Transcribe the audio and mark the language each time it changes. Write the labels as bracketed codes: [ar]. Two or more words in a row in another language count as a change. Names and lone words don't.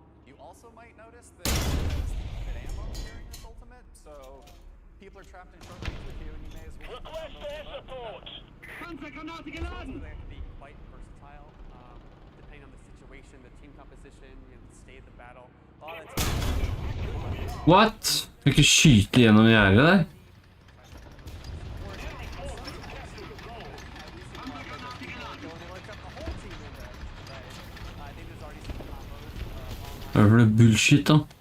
[en] You also might notice that there's limited ammo during this ultimate, so people are trapped in short range with you, and you may as well request air support. They have to be quite versatile, depending on the situation, the team composition, the state of the battle. What? [no] Skal ikke skyte gjennom gjerdet der? Hva er det bullshit da?